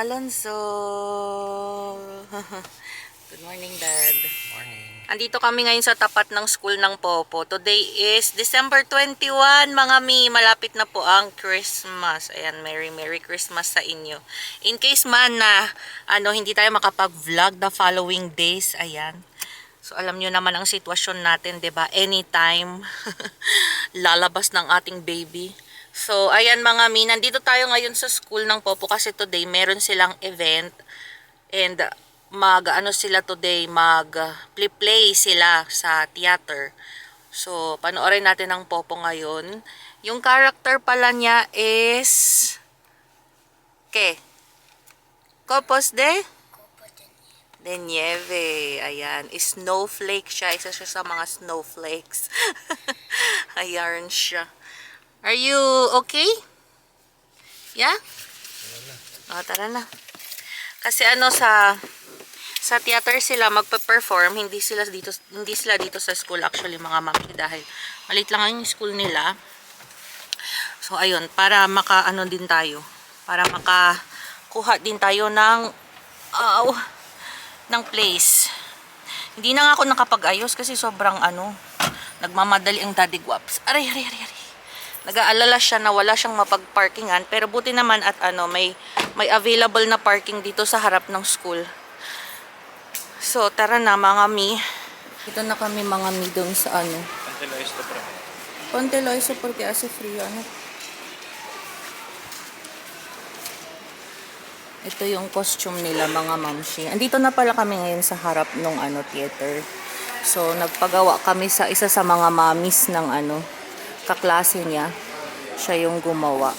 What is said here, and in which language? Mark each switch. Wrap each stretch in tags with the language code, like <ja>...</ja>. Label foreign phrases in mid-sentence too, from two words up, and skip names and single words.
<en>Bunso. Good morning, Dad. Morning.</en> <tl>Andito kami ngayon sa tapat ng school ng Popo.</tl> <en>Today is December 21,</en> <tl>mga mi. Malapit na po ang Christmas. Ayan,</tl> <en>Merry Christmas</en> <tl>sa inyo.</tl> <en>In case</en> <tl>man na hindi tayo makapag-vlog</tl> <en>the following days,</en> <tl>ayan. So alam nyo naman ang sitwasyon natin, 'di ba? Anytime lalabas ng ating baby. So ayan mga mi, nandito tayo ngayon sa school ng Popo kasi today meron silang event and sila today, play sila sa theater. So panoorin natin ang Popo ngayon. Yung character pala niya is</tl> <es>Copos de Nieve.</es> <tl>Ayan. Snowflake siya. Isa siya sa mga snowflakes. Ayan siya.</tl> <en>Are you okay? Yeah?</en> <tl>O, tara na. Kasi sa theater sila magpe-perform, hindi sila dito sa school actually mga mami dahil maliit lang yung school nila. So ayun, para din tayo. Para makakuha din tayo ng place. Hindi na nga ako nakapag-ayos kasi sobrang nagmamadali ang Daddy Guaps. Aray. Nag-aalala siya na wala siyang mapag-parkingan, pero buti naman at may available na parking dito sa harap ng school. So tara na mga mi. Ito na kami mga mi doon sa Ponte Loiso</tl> <es>porque hace frío</es> <tl>Ito yung costume nila mga mamshi. Andito na pala kami ngayon sa harap ng theater. So nagpagawa kami sa isa sa mga mamis ng kaklase niya. Siya yung gumawa.</tl>